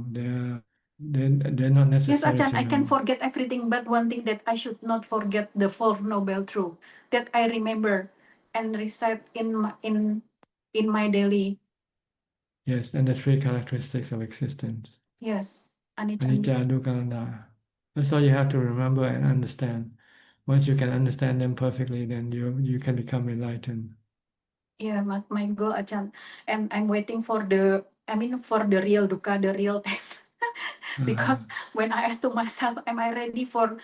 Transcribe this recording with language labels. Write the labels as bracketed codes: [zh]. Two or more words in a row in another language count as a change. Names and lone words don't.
[en] They're not Yes, necessary Ajahn, to I can know. forget everything, but one thing that I should not forget the Four Noble Truth that I remember and recite in my daily. Yes, and the three characteristics of existence. Yes, anicca. [pi] Anicca, dukkha, anatta. [en] That's all you have to remember and understand. Once you can understand them perfectly, then you can become enlightened. Yeah, my goal, Ajahn, and I'm waiting for the for the real dukkha, the real test. Because when I ask to myself, am I ready for?